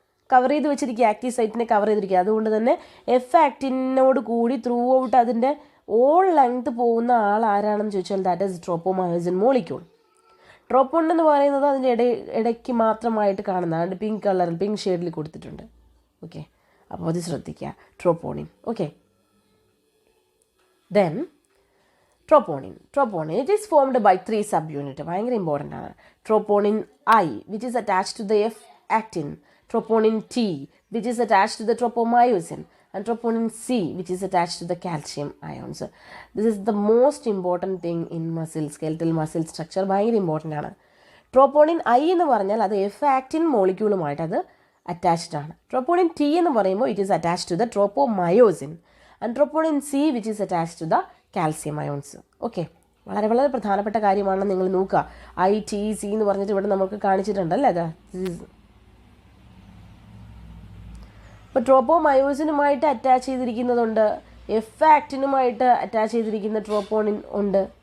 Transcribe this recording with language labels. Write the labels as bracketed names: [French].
[Malayalam] Cover ചെയ്ത് വെച്ചിരിക്കുക, active സൈറ്റിനെ cover ചെയ്തിരിക്കുക. അതുകൊണ്ട് തന്നെ എഫ് ആക്റ്റിനോട് കൂടി ത്രൂ ഔട്ട് അതിൻ്റെ ഓൾ ലെങ്ത് പോകുന്ന ആൾ ആരാണെന്ന് ചോദിച്ചാൽ [English] That is tropomyosin molecule. [Malayalam] ട്രോപ്പോൺ എന്ന് പറയുന്നത് അതിൻ്റെ ഇടയ്ക്ക് മാത്രമായിട്ട് കാണുന്നതാണ്. പിങ്ക് ഷെയ്ഡിൽ കൊടുത്തിട്ടുണ്ട്. ഓക്കെ, അപ്പോൾ അത് ശ്രദ്ധിക്കുക, troponin. [English] Okay, then troponin, it is formed by 3 subunits. [Malayalam] ഭയങ്കര ഇമ്പോർട്ടൻ്റ് ആണ്. [English] troponin I, which is attached to the F actin, troponin T, which is attached to the tropomyosin, and troponin C, which is attached to the calcium ions. This is the most important thing in skeletal muscle structure. [Malayalam] ഭയങ്കര important ആണ്. troponin I എന്ന് പറഞ്ഞാൽ അത് F actin മോളിക്യൂളുമായിട്ട് അത് attached ആണ്. [English] troponin T [Malayalam] എന്ന് പറയുമ്പോൾ [English] it is attached to the tropomyosin, and troponin C, which is attached to the calcium ions. [Malayalam] Okay, വളരെ പ്രധാനപ്പെട്ട കാര്യമാണെന്ന് നിങ്ങൾ നോക്കുക. ITC എന്ന് പറഞ്ഞിട്ട് ഇവിടെ നമുക്ക് കാണിച്ചിട്ടുണ്ടല്ലേ. അത് ഇപ്പോൾ ട്രോപ്പോമയോസിനുമായിട്ട് അറ്റാച്ച് ചെയ്തിരിക്കുന്നതുണ്ട്, എഫ് ആക്റ്റിനുമായിട്ട് അറ്റാച്ച് ചെയ്തിരിക്കുന്ന ട്രോപ്പോണിൻ ഉണ്ട്.